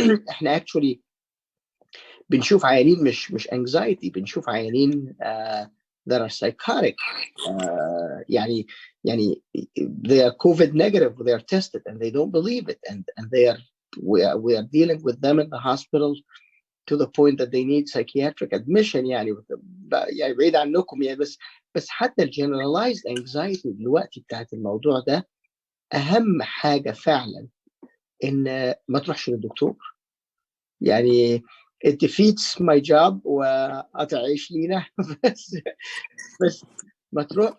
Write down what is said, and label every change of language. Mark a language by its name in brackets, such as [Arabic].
[Arabic] احنا [English] actually [Arabic] بنشوف عيانين مش anxiety، بنشوف عيانين [English] that are psychotic. يعني they are COVID negative, they are tested and they don't believe it, and we are dealing with them in the hospital to the point that they need psychiatric admission. [Arabic] يعني بعيد عنكم يعني. بس حتى الجنراليزد anxiety دلوقتي بتاعت الموضوع ده أهم حاجة فعلا إن ما تروحش للدكتور. يعني [English] it defeats my job [Arabic] وهتعيش لينا بس ما تروح.